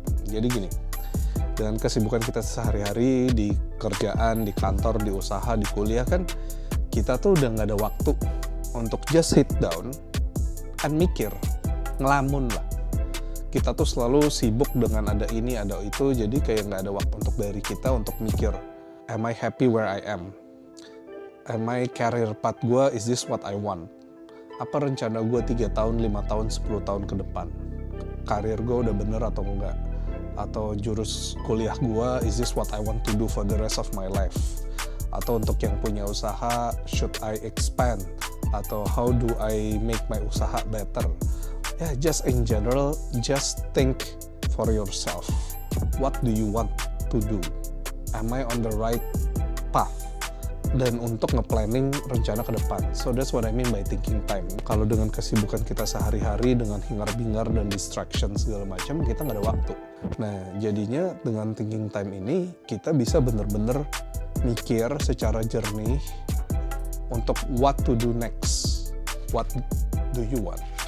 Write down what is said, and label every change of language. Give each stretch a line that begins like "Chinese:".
Indonesian: Jadi gini, dengan kesibukan kita sehari-hari di kerjaan, di kantor, di usaha, di kuliah kan, kita tuh udah nggak ada waktu untuk
English: just sit down and
Indonesian: mikir, ngelamun lah. Kita tuh selalu sibuk dengan ada ini, ada itu, jadi kayak nggak ada waktu untuk dari kita untuk mikir,
English: am I happy where I am? Am I career path gue, is this what I want?
Indonesian: Apa rencana gue 3 tahun, 5 tahun, 10 tahun ke depan? Karir gue udah bener atau enggak? Atau jurus kuliah gue,
English: is this what I want to do for the rest of my life?
Indonesian: Atau untuk yang punya usaha,
English: should I expand?
Indonesian: Atau
English: how do I make my usaha better?
Indonesian: Ya,
English: just in general, just think for yourself. What do you want to do? Am I on the right path?
Indonesian: Dan untuk nge-planning rencana ke depan.
English: So that's what I mean by thinking time.
Indonesian: Kalau dengan kesibukan kita sehari-hari, dengan hingar-bingar dan distraction segala macam, kita nggak ada waktu. Nah, jadinya dengan thinking time ini, kita bisa bener-bener mikir secara jernih untuk
English: what to do next. What do you want?